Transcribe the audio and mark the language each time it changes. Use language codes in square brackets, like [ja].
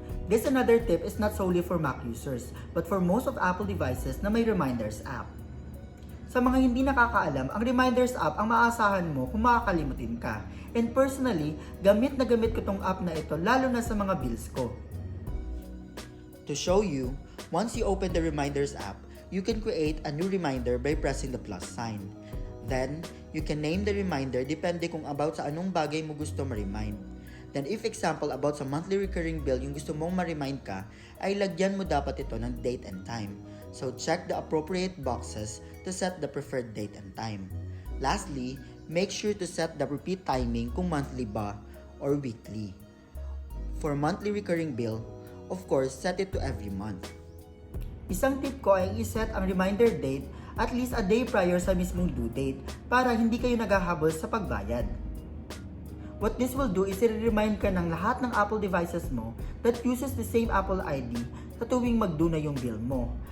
[en] This another tip is not solely for Mac users, but for most of Apple devices [tl] na may Reminders app. Sa mga hindi nakakaalam, ang Reminders app ang maaasahan mo kung makakalimutin ka. [en] And personally, [tl] gamit na gamit ko tong app na ito lalo na sa mga bills ko. [en] To show you, once you open the Reminders app, you can create a new reminder by pressing the plus sign. Then, you can name the reminder [tl] depende kung about sa anong bagay mo gusto ma-remind. Then if example about sa monthly recurring bill yung gusto mong ma-remind ka, ay lagyan mo dapat ito ng date and time. [en] So check the appropriate boxes to set the preferred date and time. Lastly, make sure to set the repeat timing kung monthly ba or weekly. For monthly recurring bill, of course, set it to every month. [tl] Isang tip ko ay iset ang reminder date at least a day prior sa mismong due date para hindi kayo naghahabol sa pagbayad. [en] What this will do is [tl] i-remind ka ng lahat ng Apple devices mo [en] that uses the same Apple ID [tl] sa tuwing mag-due na yung bill mo.